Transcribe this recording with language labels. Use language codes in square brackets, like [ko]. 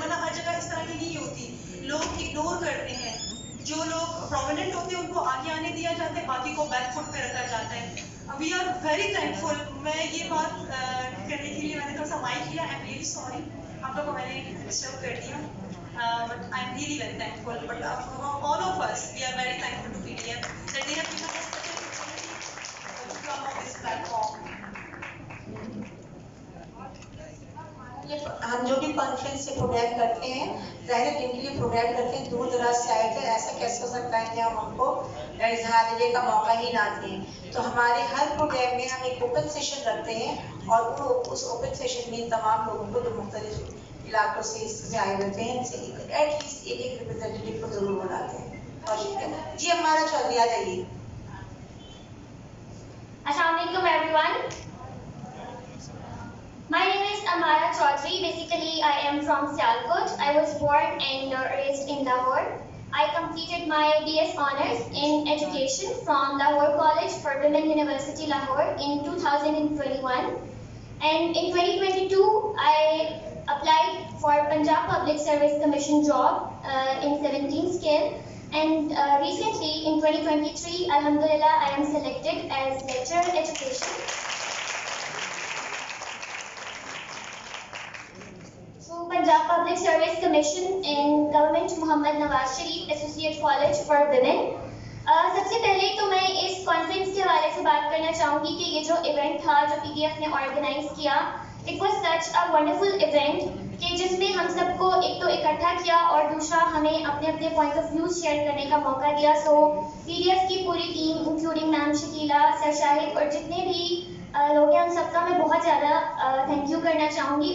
[ur] ورنہ ہر جگہ اس طرح کی نہیں ہوتی, لوگ اگنور کرتے ہیں. جو لوگ پرومیننٹ ہوتے ہیں ان کو آگے آنے دیا جاتا ہے, باقی کو بیک فٹ پہ رکھا جاتا ہے. [en] We are very thankful. [ur] میں یہ بات کرنے کے لیے میں نے تھوڑا سا مائک لیا. [en] I am really sorry, [ur] آپ لوگوں کو میں نے ڈسٹرب کر دیا. [en] But I'm really very thankful. But all of us, we are very thankful to PDF that they have given us such an opportunity to come on this platform. [ur] ہم جو بھی کانفرنس سے پروگرام کرتے ہیں, ظاہر ہے جن کے لیے پروگرام کرتے ہیں دور دراز سے آئے تھے, ایسا کیسے ہو سکتا ہے کہ ہم ان کو اظہار رائے کا موقع ہی نہ دیں. تو ہمارے ہر پروگرام میں ہم ایک اوپن سیشن رکھتے ہیں اور اس اوپن سیشن میں تمام لوگوں کو جو مختلف علاقوں سے آئے ہوتے ہیں ایٹ لیسٹ ایک ریپرزینٹیو کو ضرور بلاتے ہیں. اور شکریہ جی. ہمارا چودھری آ جائیے. السلام علیکم [en] everyone. My name is Amara Chaudhary. Basically, I am from Sialkot. I was born and raised in Lahore. I completed my BS Honours in Education from Lahore College for Women University Lahore in 2021. And in 2022, I applied for Punjab Public Service Commission job in 17 scale. And recently, in 2023, Alhamdulillah, I am selected as lecturer education. Punjab Public Service Commission in Government Muhammad Nawaz Sharif Associate College for Women. [ur] سب سے پہلے تو میں اس conference کے حوالے سے بات کرنا چاہوں گی کہ یہ جو ایونٹ تھا جو PDF نے آرگنائز کیا, [en] it was such a wonderful event [ur] کہ جس میں ہم سب کو ایک تو اکٹھا کیا اور دوسرا ہمیں اپنے اپنے پوائنٹ آف ویوز شیئر کرنے کا موقع دیا. سو PDF کی پوری ٹیم انکلوڈنگ میم شکیلا, سر شاہد اور جتنے بھی لوگ ہیں ان سب کا میں بہت زیادہ تھینک یو کرنا چاہوں گی.